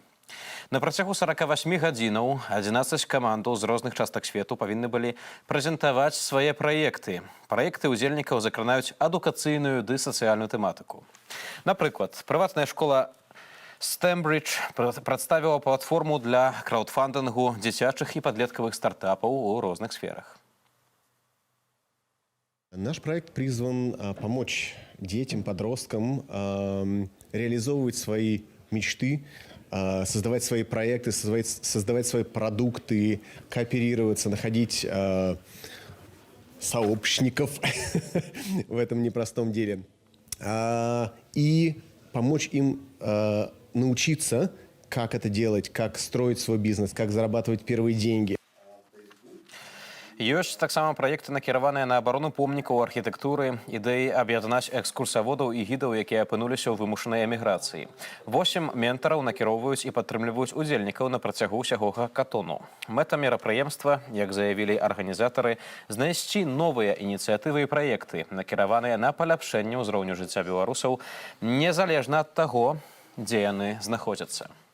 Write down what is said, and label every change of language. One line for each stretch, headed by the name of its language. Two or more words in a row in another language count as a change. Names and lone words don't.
Belarusian: На працягу 48 гадзінаў 11 камандаў з розных частак свету павінны былі прэзентаваць свае праекты. Праекты ўдзельнікаў закранаюць адукацыйную ды сацыяльную тэматыку. Напрыклад, прыватная школа Стэмбридж прадставіла платформу для краўдфандынгу дзіцячых і падлеткавых стартапаў у розных сферах.
Russian: Наш проект призван помочь детям, подросткам реализовывать свои мечты, создавать свои проекты, создавать свои продукты, кооперироваться, находить сообщников в этом непростом деле. И помочь им научиться, как это делать, как строить свой бизнес, как зарабатывать первые деньги.
Belarusian: Ёсць таксама праекты, накіраваныя на абарону помнікаў архітэктуры, ідэі аб'яднаць экскурсаводаў і гідаў, якія апынуліся ў вымушанай эміграцыі. 8 ментараў накіроўваюць і падтрымліваюць удзельнікаў на працягу ўсяго хакатону. Мэта мерапрыемства, як заявілі арганізатары, знайсці новыя ініцыятывы і праекты, накіраваныя на паляпшэнне ўзроўню жыцця беларусаў, незалежна ад таго, дзе яны знаходзяцца.